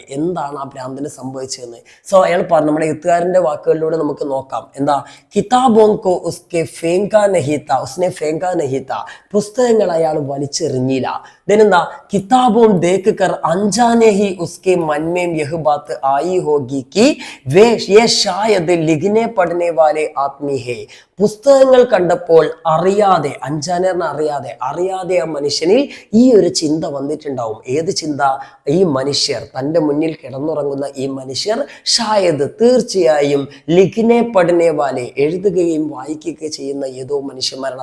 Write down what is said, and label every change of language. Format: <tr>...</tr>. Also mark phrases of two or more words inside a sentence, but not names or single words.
<ml>എന്താണ് ആ ഭ്രാന്തന് സംഭവിച്ചതെന്ന്. സോ അയാൾ പറഞ്ഞു, നമ്മുടെ എഴുത്തുകാരന്റെ വാക്കുകളിലൂടെ നമുക്ക് നോക്കാം. എന്താ?</ml> <hi>किताबों को उसके फेंका नहीं था, उसने फेंका नहीं था.</hi> <ml>പുസ്തകങ്ങൾ അയാൾ വലിച്ചെറിഞ്ഞില്ല. ഇതെന്താ?</ml> <hi>किताबों देख कर अनजाने ही उसके मन में यह बात आई होगी कि वे ये शायद लिखने पढ़ने वाले आदमी है.</hi> <ml>പുസ്തകങ്ങൾ കണ്ടപ്പോൾ അറിയാതെ, അറിയാതെ ആ മനുഷ്യനിൽ ഈ ഒരു ചിന്ത വന്നിട്ടുണ്ടാവും. ഏത് ചിന്ത? ഈ മനുഷ്യർ, തൻ്റെ മുന്നിൽ കിടന്നുറങ്ങുന്ന ഈ മനുഷ്യർ ഷായദ് തീർച്ചയായും</ml> <hi>लिखने पढ़ने वाले</hi> <ml>എഴുതുകയും വായിക്കുകയും ചെയ്യുന്ന ഏതോ മനുഷ്യന്മാരാണ്.</ml>